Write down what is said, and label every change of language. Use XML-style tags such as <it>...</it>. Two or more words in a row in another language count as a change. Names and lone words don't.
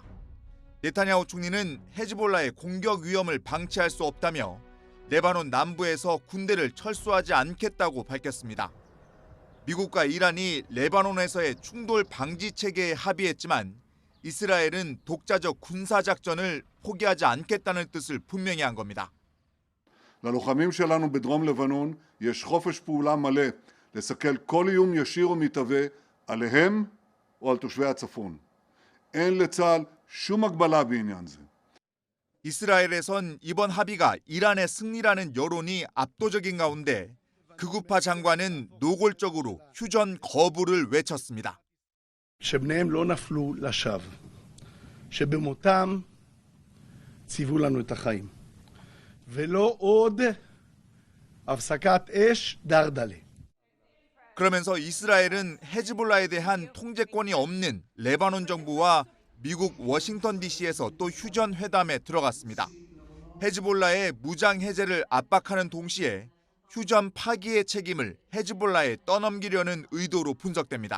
<ko>네타냐후 총리는 헤즈볼라의 공격 위험을 방치할 수 없다며 레바논 남부에서 군대를 철수하지 않겠다고 밝혔습니다. 미국과 이란이 레바논에서의 충돌 방지 체계에 합의했지만 이스라엘은 독자적 군사작전을 포기하지 않겠다는 뜻을 분명히 한 겁니다.</ko> <he>ללוחמים שלנו בדרום לבנון יש חופש פעולה מלא לסכל כל איום ישיר ומתהווה עליהם או על תושבי הצפון. אין לצה"ל שום הגבלה בעניין זה.</he> <ko>이스라엘에선 이번 합의가 이란의 승리라는 여론이 압도적인 가운데 극우파 장관은 노골적으로 휴전 거부를 외쳤습니다.</ko> <he>שבניהם לא נפלו לשווא, שבמותם ציוו לנו את החיים, ולא עוד הפסקת אש דרדלה.</he> <ko>그러면서 이스라엘은 헤즈볼라에 대한 통제권이 없는 레바논 정부와 미국 워싱턴 DC에서 또 휴전 회담에 들어갔습니다. 헤즈볼라의 무장 해제를 압박하는 동시에 휴전 파기의 책임을 헤즈볼라에 떠넘기려는 의도로 분석됩니다.</ko>